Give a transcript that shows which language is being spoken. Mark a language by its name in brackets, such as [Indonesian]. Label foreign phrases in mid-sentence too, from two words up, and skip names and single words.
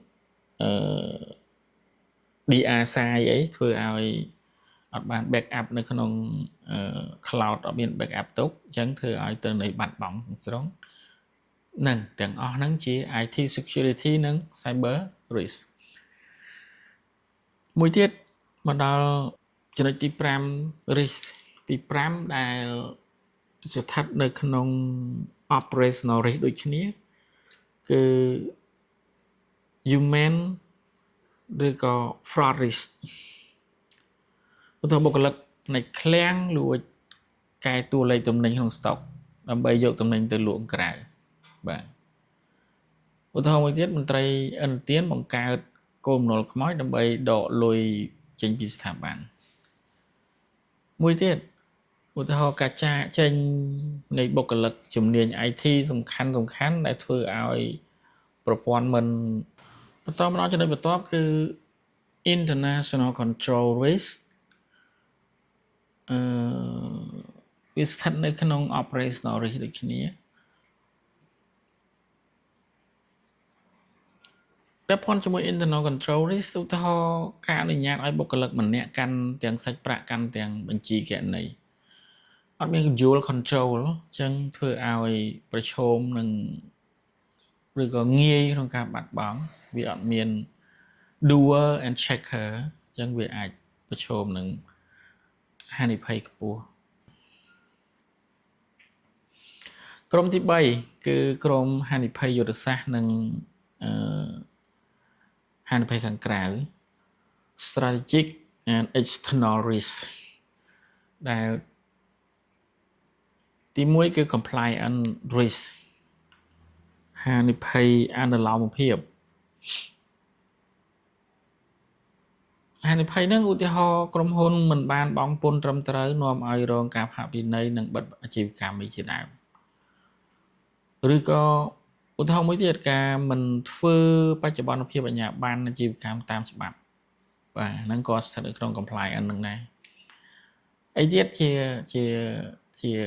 [Khmer] DR សាយអីធ្វើឲ្យអត់បាន backup នៅក្នុង cloud អត់មាន backup ទុកអញ្ចឹងធ្វើឲ្យទិន្នន័យបាត់បង់ស្រុងនឹងទាំងអស់ហ្នឹងជា [English] IT security [Khmer] និង [English] cyber risk [Khmer] មួយទៀតមកដល់ចំណុចទី5 risk ទី5ដែលស្ថិតនៅក្នុង [English] operational risk [Khmer] ដូចគ្នាគឺ human ឬក៏ [English] fraud risk [Khmer] ឧ ទាហរណ៍បុគ្គលិកផ្នែកឃ្លាំងលួចកែតួលេខទំនិញក្នុងស្តុកដើម្បីយកទំនិញទៅលក់ក្រៅបាទឧទាហរណ៍មួយទៀតមន្ត្រីឥណទានបង្កើតគោលបំណុលខ្មោចដើម្បីដកលុយចេញពីស្ថាប័នមួយទៀតឧទាហរណ៍ការចាកចេញនៃបុគ្គលិកជំនាញ IT សំខាន់ដែលធ្វើឲ្យប្រព័ន្ធមិនបន្តមកដល់ចំណុចបន្ទាប់គឺ [English] international control risk [Khmer] វាស្ថិតនៅក្នុង [English] operational risk [Khmer] ដូចគ្នាពាក់ព័ន្ធជាមួយ [English] internal control risk [Khmer] ឧទាហរណ៍ ការអនុញ្ញាតឲ្យបុគ្គលិកម្នាក់កាន់ទាំងសាច់ប្រាក់កាន់ទាំងបញ្ជីគណនេយ្យអត់មាន [English] dual control [Khmer] អញ្ចឹងធ្វើឲ្យប្រឈមនឹងឬក៏ងាយក្នុងការបាត់បង់វាអត់មាន [English] doer and checker [Khmer] អញ្ចឹងវាអាចប្រឈមនឹងហានិភ័យខ្ពស់ ក្រុមទី3គឺក្រុមហានិភ័យយុទ្ធសាស្ត្រនិងហានិភ័យខាងក្រៅ [English] strategic and external risk [Khmer] ដែលទី1គឺ [English] compliance risk [Khmer] ហានិភ័យអនុលោមភាព ហានិភ័យហ្នឹងឧទាហរណ៍ក្រុមហ៊ុនមិនបានបង់ពន្ធត្រឹមត្រូវនាំឲ្យរងការផាកពិន័យនិងបិទអាជីវកម្មជាដើមឬក៏ឧទាហរណ៍មួយទៀតការមិនធ្វើបច្ចុប្បន្នភាពអាជ្ញាប័ណ្ណអាជីវកម្មតាមច្បាប់បាទហ្នឹងក៏ស្ថិតនៅក្នុង compliance ហ្នឹងដែរអីទៀតជា